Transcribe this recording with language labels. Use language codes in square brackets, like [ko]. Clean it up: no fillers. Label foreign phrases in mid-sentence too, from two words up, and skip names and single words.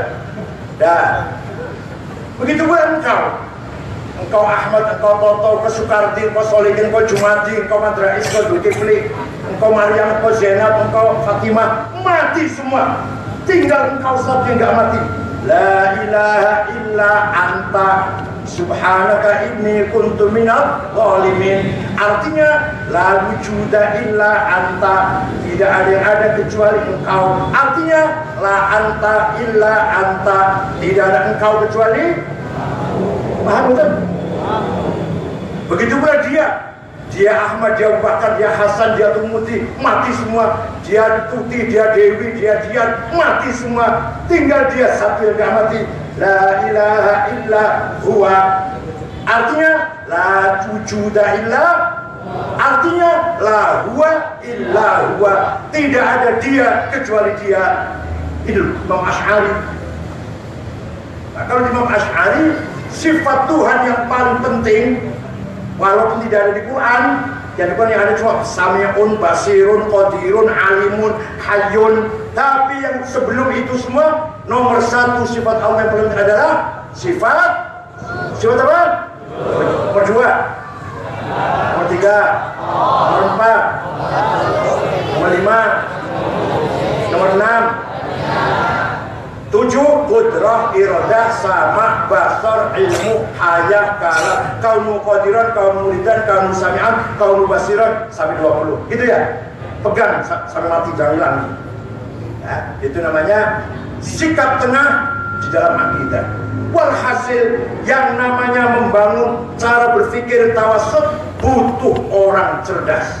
[id] Dah. Begitu pula engkau Ahmad, engkau Toto, engkau Sukardi, engkau Solihin, engkau Jumadi, engkau Madrais, engkau Zulkifli. engkau Maryam, engkau Zainab, engkau Fatimah, mati semua. Tinggal engkau satu yang enggak mati. [ar] لا إله إلا أنت سبحانك إني كنت من الظالمين. Artinya لا وجود إلا أنت, [id] tidak ada yang ada kecuali engkau. [ar] Artinya لا أنت إلا أنت, [id] tidak ada engkau kecuali. Paham betul? Begitu pula dia Ahmad, dia Abu Bakar, dia Hasan, dia Tumuti, mati semua. Dia Tuti, dia Dewi, dia Dian, mati semua. Tinggal dia satu yang gak mati. [ar] لا إله إلا هو. Artinya لا وجود إلا, artinya لا هو إلا هو. [id] Tidak ada dia kecuali dia. Itu Imam Asy'ari. Nah, kalau Imam Asy'ari, sifat Tuhan yang paling penting, walaupun tidak ada di Quran, yang di Quran yang ada cuma [ar] سميع، بصير، قادر، عليم، حي. [id] Tapi yang sebelum itu semua, nomor satu sifat Allah yang paling adalah sifat apa? Nomor dua, nomor tiga, nomor empat, nomor lima, nomor enam, tujuh, [ar] قدرة، إرادة، سمع, بصر، علم، حياة، كلام، كونه قادرا، كونه مريدا، كونه سميعا، كونه بصيرا, [id] sampai 20. Gitu ya? Pegang sampai mati, jangan hilang. Ya, itu namanya sikap tengah di dalam akidah. Walhasil, yang namanya membangun cara berpikir tawassut butuh orang cerdas.